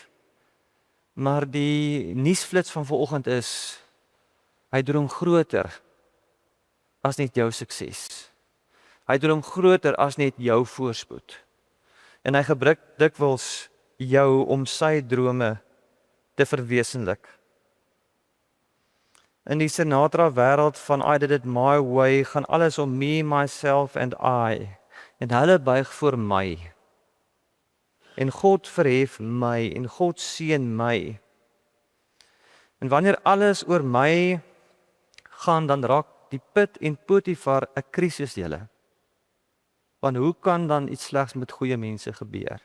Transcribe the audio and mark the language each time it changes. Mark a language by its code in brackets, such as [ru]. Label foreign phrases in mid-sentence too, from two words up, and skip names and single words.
[af] Maar die nuusflits van vanoggend is, hy droom groter as net jou sukses. Hy droom groter as net jou voorspoed. En hy gebruik dikwels jou om sy drome te verwesenlik. In die Sinatra wêreld van I did it my way gaan alles om [en] me, myself and I. [af] En hulle buig voor my. En God verhef my en God seën my. En wanneer alles oor my gaan, dan raak die put en Potifar 'n krisis julle. Want hoe kan dan iets slegs met goeie mense gebeur?